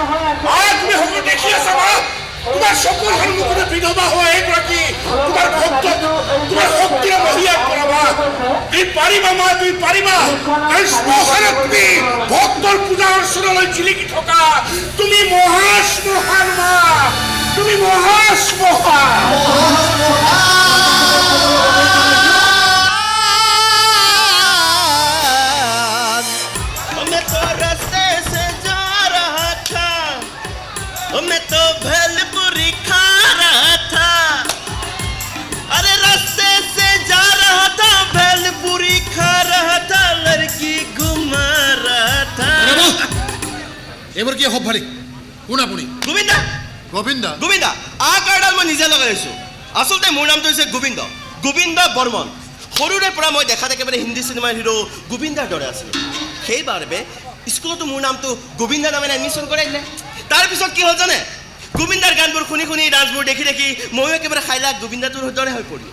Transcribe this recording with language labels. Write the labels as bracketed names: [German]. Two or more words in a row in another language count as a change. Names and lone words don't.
[Assamese] তুমি সকলো দেখি আছা মা তোমাৰ চকুৰ সন্মুখতে বিধৱা হোৱা এগৰাকী তোমাৰ ভক্ত তোমাৰ শক্তিৰে মহিয়াত কৰাবা তুমি পাৰিবা মা তুমি পাৰিবা এই শ্মশানত তুমি ভক্তৰ পূজা অৰ্চনালৈ জিলিকি থকা তুমি মহাশ্মশান মা তুমি মহাশ্মশান [Hindi] मैं तो भेलपुरी खा रहा था अरे रास्ते से जा रहा था भेलपुरी खा रहा था लड़की घुमा रहा था [Assamese] এইবোৰ কি হব ভাৰি কোন আপুনি গোবিন্দা গোবিন্দা গোবিন্দা আকাৰডাল মই নিজে লগাইছো আচলতে মোৰ নামটো হৈছে গোবিন্দ গোবিন্দ বৰ্মন সৰুৰে পৰা মই দেখাত একেবাৰে হিন্দী চিনেমাৰ হিৰো গোবিন্দাৰ দৰে আছিলোঁ সেইবাবে স্কুলতো মোৰ নামটো গোবিন্দা নামেৰে এডমিশ্যন কৰাই দিলে তাৰপিছত কি হ'ল জানে গোবিন্দাৰ গানবোৰ শুনি শুনি ডান্সবোৰ দেখি দেখি ময়ো একেবাৰে খাইলা গোবিন্দাটোৰ দৰে হৈ পৰিলোঁ